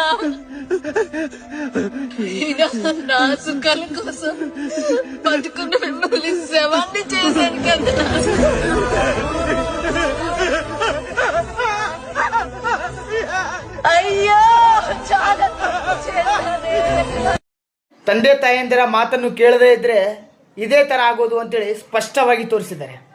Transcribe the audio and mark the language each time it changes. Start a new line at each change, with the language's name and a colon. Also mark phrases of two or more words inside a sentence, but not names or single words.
Telugu: నా సుఖాల కోసం బతుకున్న మిమ్మల్ని శవాన్ని చేశాను కదా. అయ్యో, చాలా
Kannada: ತಂದೆ ತಾಯಂದಿರ ಮಾತನ್ನು ಕೇಳದೇ ಇದ್ರೆ ಇದೇ ಥರ ಆಗೋದು ಅಂತೇಳಿ ಸ್ಪಷ್ಟವಾಗಿ ತೋರಿಸಿದ್ದಾರೆ.